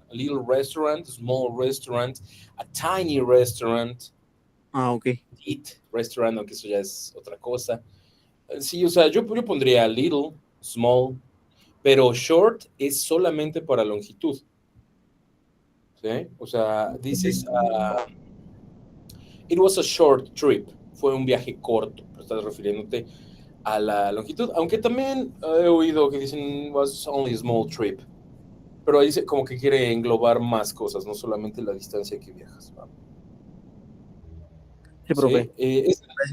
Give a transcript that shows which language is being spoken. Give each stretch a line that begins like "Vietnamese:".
English: A little restaurant, small restaurant, a tiny restaurant, Ah, ok. eat restaurant,
Spanish: aunque eso ya es otra cosa. Sí, o sea, yo pondría little, small, pero short es solamente para longitud. ¿Sí? O sea, dices,
English: it was a short trip.
Spanish: Fue un viaje corto, pero estás refiriéndote a la longitud. Aunque también he oído que dicen,
English: was only a small trip.
Spanish: Pero ahí como que quiere englobar más cosas, no solamente la distancia que viajas. ¿Va? Sí, ¿Sí? profe. Gracias.